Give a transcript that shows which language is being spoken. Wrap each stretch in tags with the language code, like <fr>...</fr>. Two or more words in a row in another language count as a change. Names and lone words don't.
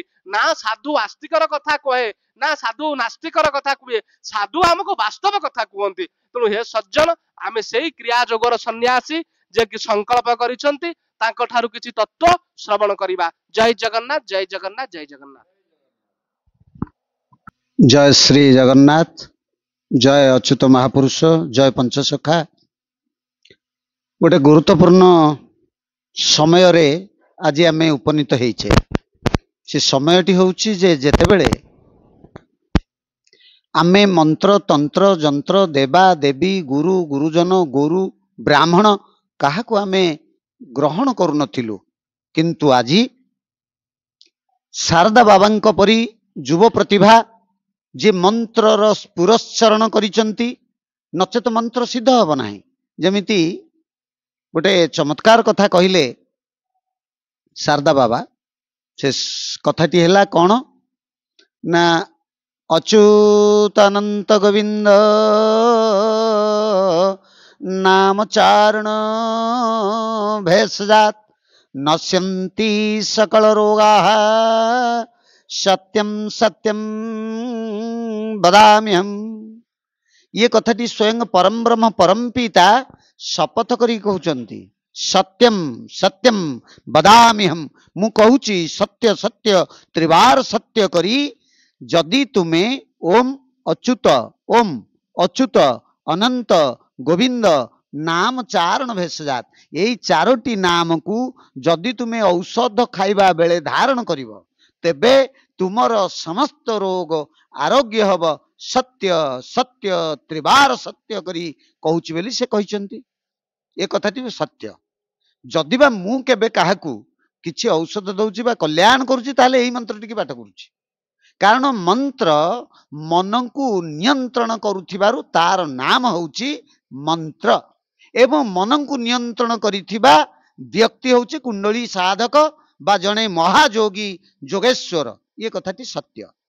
<or>ନା ସାଧୁ ଆସ୍ତିକର କଥା କହେ, ନା ସାଧୁ ନାସ୍ତିକର କଥା କୁହେ, ସାଧୁ ଆମକୁ ବାସ୍ତବ କଥା କୁହନ୍ତି। ତେଣୁ ହେ ସଜ୍ଜନ, ଆମେ ସେଇ କ୍ରିୟା ଯୋଗର ସନ୍ନ୍ୟାସୀ ଯେ କି ସଂକଳ୍ପ କରିଛନ୍ତି, ତାଙ୍କ ଠାରୁ କିଛି ତତ୍ତ୍ୱ ଶ୍ରବଣ କରିବା। ଜୟ ଜଗନ୍ନାଥ, ଜୟ ଜଗନ୍ନାଥ, ଜୟ ଜଗନ୍ନାଥ। ଜୟ ଶ୍ରୀ ଜଗନ୍ନାଥ, ଜୟ ଅଚ୍ୟୁତ ମହାପୁରୁଷ, ଜୟ ପଞ୍ଚସଖା। ଗୋଟେ ଗୁରୁତ୍ୱପୂର୍ଣ୍ଣ ସମୟ ରେ ଆଜି ଆମେ ଉପନୀତ ହୋଇଛେ। ସେ ସମୟଟି ହେଉଛି ଯେ ଯେତେବେଳେ ଆମେ ମନ୍ତ୍ର ତନ୍ତ୍ର ଯନ୍ତ୍ର ଦେବା ଦେବୀ ଗୁରୁ ଗୁରୁଜନ ଗୁରୁ ବ୍ରାହ୍ମଣ କାହାକୁ ଆମେ ଗ୍ରହଣ କରୁ ନଥିଲୁ, କିନ୍ତୁ ଆଜି ଶାରଦା ବାବାଙ୍କ ପରି ଯୁବ ପ୍ରତିଭା ଯେ ମନ୍ତ୍ରର ପୁରଶ୍ଚରଣ କରିଛନ୍ତି, ନଚେତ ମନ୍ତ୍ର ସିଦ୍ଧ ହେବ ନାହିଁ। ଯେମିତି ଗୋଟେ ଚମତ୍କାର କଥା କହିଲେ ଶାରଦା ବାବା, ସେ କଥାଟି ହେଲା କଣ ନା,</or> <sa>अच्युतानंत गोविंद नाम चारण भेषजात नश्यन्ति सकल रोगाः सत्यम सत्यम वदाम्यहम्।</sa> <or>ଏ କଥାଟି ସ୍ୱୟଂ ପରମ ବ୍ରହ୍ମ ପରମ ପିତା ଶପଥ କରି କହୁଛନ୍ତି,</or> <sa>सत्यम सत्यम वदाम्यहम्।</sa> <or>ମୁଁ କହୁଛି ସତ୍ୟ ସତ୍ୟ ତ୍ରିବାର ସତ୍ୟ କରି, ଯଦି ତୁମେ</or> <sa>ओम अच्युत अनंत गोविंद नाम चारण भेषजात,</sa> <or>ଏହି ଚାରୋଟି ନାମ କୁ ଯଦି ତୁମେ ଔଷଧ ଖାଇବା ବେଳେ ଧାରଣ କରିବ, ତେବେ ତୁମର ସମସ୍ତ ରୋଗ ଆରୋଗ୍ୟ ହେବ। ସତ୍ୟ ସତ୍ୟ ତ୍ରିବାର ସତ୍ୟ କରି କହୁଛି ବୋଲି ସେ କହିଛନ୍ତି। ଏ କଥାଟି ସତ୍ୟ। ଯଦି ବା ମୁଁ କେବେ କାହାକୁ କିଛି ଔଷଧ ଦେଉଛି ବା କଲ୍ୟାଣ କରୁଛି, ତାହେଲେ ଏହି ମନ୍ତ୍ର ଟିକେ ପାଠ କରୁଛି। କାରଣ ମନ୍ତ୍ର ମନ କୁ ନିୟନ୍ତ୍ରଣ କରୁଥିବାରୁ ତାର ନାମ ହେଉଛି ମନ୍ତ୍ର, ଏବଂ ମନ କୁ ନିୟନ୍ତ୍ରଣ କରିଥିବା ବ୍ୟକ୍ତି ହେଉଛି କୁଣ୍ଡଳୀ ସାଧକ ବା ଜଣେ ମହାଯୋଗୀ ଯୋଗେଶ୍ୱର। ଏ କଥାଟି ସତ୍ୟ।</or>